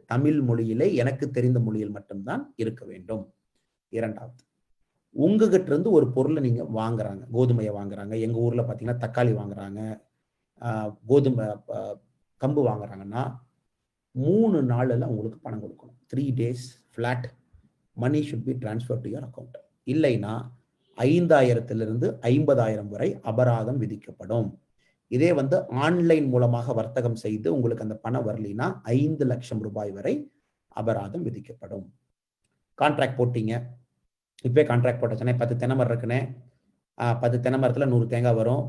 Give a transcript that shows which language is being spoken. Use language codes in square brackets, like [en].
[ta] தமிழ் மொழியிலே எனக்கு தெரிந்த மொழியில் மட்டும்தான் இருக்க வேண்டும். இரண்டாவது, உங்ககிட்ட இருந்து ஒரு பொருளை நீங்க வாங்குறாங்க, கோதுமையை வாங்குறாங்க. எங்க ஊர்ல பாத்தீங்கன்னா தக்காளி வாங்குறாங்க, கோதுமை கம்பு வாங்குறாங்கன்னா 3 நாள்ல உங்களுக்கு பணம் கொடுக்கணும். [en] 3 days flat money should be transferred to your account. [ta] இல்லைன்னா 5,000 50,000 வரை அபராதம் விதிக்கப்படும். இதே வந்து ஆன்லைன் மூலமாக வர்த்தகம் செய்து உங்களுக்கு அந்த பணம் வரலினா 5 லட்சம் ரூபாய் வரை அபராதம் விதிக்கப்படும். கான்ட்ராக்ட் போட்டீங்க, இப்பவே கான்ட்ராக்ட் போட்டச்சுன்னா 10 தென்னை மரம் இருக்குன்னு 10 தென்னை மரத்துல 100 தேங்காய் வரும்.